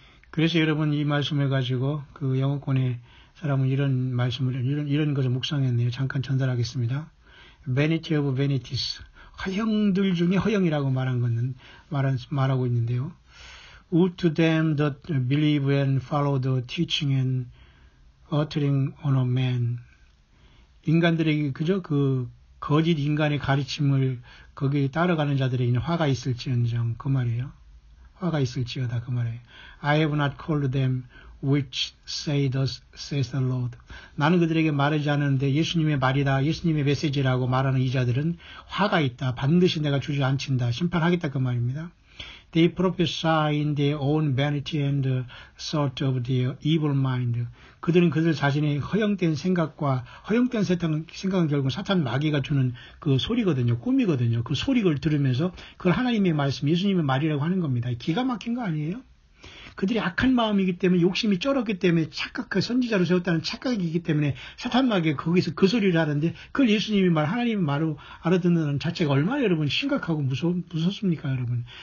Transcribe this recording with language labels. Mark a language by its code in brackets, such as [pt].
[ko] 그래서 여러분 이 말씀을 가지고 그 영어권의 사람은 이런 말씀을 이런 것을 묵상했네요. 잠깐 전달하겠습니다. [en] Vanity of vanities. [ko] 허영들 중에 허영이라고 말하고 있는데요. [en] Woe to them that believe and follow the teaching and uttering on a man. [ko] 인간들에게 그저 그 거짓 인간의 가르침을 거기에 따라가는 자들에게는 화가 있을지언정 그 말이에요. 화가 있을지어다 그 말이에요. [en] I have not called them which say thus says the Lord. [ko] 나는 그들에게 말하지 않았는데 예수님의 말이다. 예수님의 메시지라고 말하는 이 자들은 화가 있다. 반드시 내가 주저앉힌다. 심판하겠다 그 말입니다. [en] They prophesy in their own vanity and the thought of their evil mind. [ko] 그들은 그들 자신의 허영된 생각과 허영된 생각은 결국 사탄 마귀가 주는 그 소리거든요. 꿈이거든요. 그 소리를 들으면서 그걸 하나님의 말씀, 예수님의 말이라고 하는 겁니다. 기가 막힌 거 아니에요? 그들이 악한 마음이기 때문에 욕심이 쩔었기 때문에 선지자로 세웠다는 착각이기 때문에 사탄 마귀가 거기서 그 소리를 하는데 그걸 예수님이 하나님의 말로 알아듣는 자체가 얼마나 여러분 심각하고 무섭습니까 여러분.